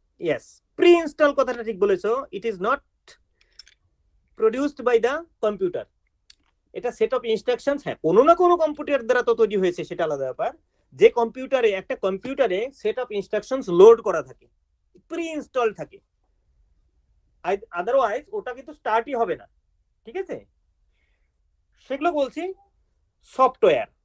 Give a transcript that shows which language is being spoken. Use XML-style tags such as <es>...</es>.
<bn>Yes, pre-install কথাটা ঠিক বলেছো।</bn> <en>It is not produced by the computer.</en> <bn>এটা সেট অফ ইনস্ট্রাকশনস। হ্যাঁ, কোনো না কোনো কম্পিউটার দ্বারা তো তৈরি হয়েছে, সেটা আলাদা ব্যাপার। যে কম্পিউটারে একটা কম্পিউটারে সেট অফ ইনস্ট্রাকশনস লোড করা থাকে, প্রি ইনস্টল থাকে, আদারওয়াইজ ওটা কিন্তু স্টার্টই হবে না। ঠিক আছে, সেগুলো বলছি সফটওয়্যার।</bn>